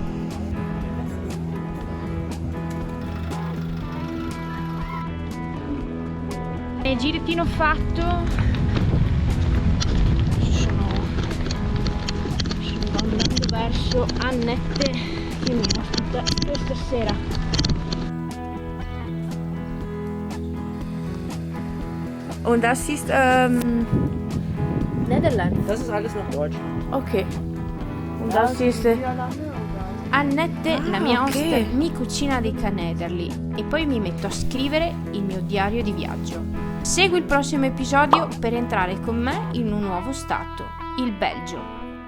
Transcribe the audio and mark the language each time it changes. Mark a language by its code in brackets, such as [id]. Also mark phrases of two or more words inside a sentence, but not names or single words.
[it] E girettino fatto, sto andando verso Annette che mi ospita questa sera. [de] Und das ist Netherlands. Das ist alles noch Deutsch. Ok. Und das ist Annette, [it] la mia oste, mi cucina dei canederli e poi mi metto a scrivere il mio diario di viaggio. Segui il prossimo episodio per entrare con me in un nuovo stato, il Belgio.